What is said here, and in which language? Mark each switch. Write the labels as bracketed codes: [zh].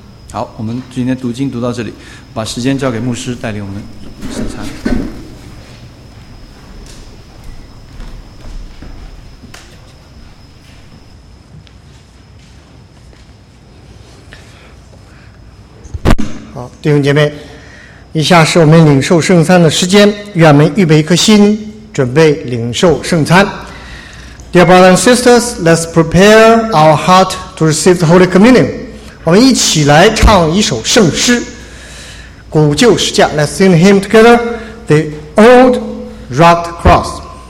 [zh] 好，我们今天读经读到这里，把时间交给牧师带领我们圣餐。好，弟兄姐妹，以下是我们领受圣餐的时间，愿我们预备一颗心，准备领受圣餐。 [en] Dear brothers and sisters, let's prepare our heart to receive the Holy Communion. [zh] 我们一起来唱一首圣诗，古旧十字架。 [en] Let's sing a hymn together, The Old Rugged Cross.